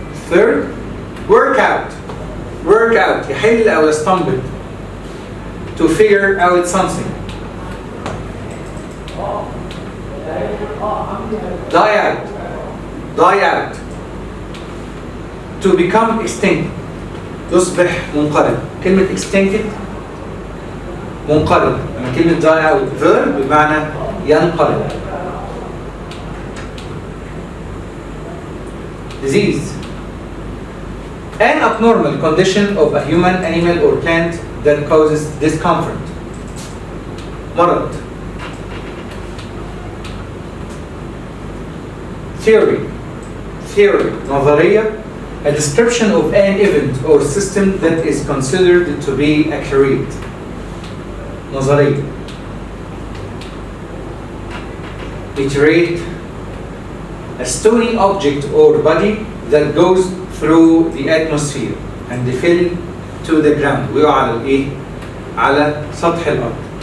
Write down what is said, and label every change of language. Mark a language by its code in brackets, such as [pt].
[en] Third, workout, [ar] يحل أو يستنبط, [en] to figure out something. Die out, to become extinct, [ar] يصبح منقرض. كلمة extincted منقرض. لما كلمة die out verb بمعنى ينقرض. [en] Disease, an abnormal condition of a human, animal or plant that causes discomfort. [ar] مرض. [en] Theory, نظرية, a description of an event or system that is considered to be accurate. [ar] نظرية. [en] Meteorite, a stony object or body that goes through the atmosphere and fell to the ground. [ar] وقع على الايه؟ على سطح الارض.